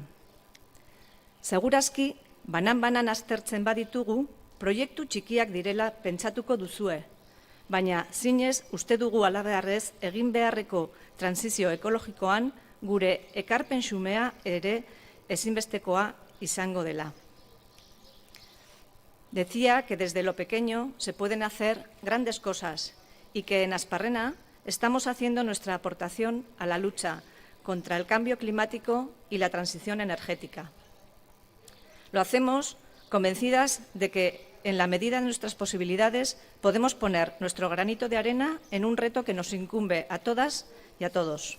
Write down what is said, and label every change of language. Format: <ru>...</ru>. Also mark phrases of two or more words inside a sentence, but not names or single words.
<eu>Segurazki, banan-banan aztertzen baditugu, proiektu txikiak direla pentsatuko duzue, baina zinez uste dugu halabeharrez egin beharreko transizio ekologikoan gure ekarpen xumea ere ezinbestekoa izango dela.</eu> <es>Decía que desde lo pequeño se pueden hacer grandes cosas y que en Asparrena estamos haciendo nuestra aportación a la lucha contra el cambio climático y la transición energética. Lo hacemos convencidas de que, en la medida de nuestras posibilidades, podemos poner nuestro granito de arena en un reto que nos incumbe a todas y a todos.</es>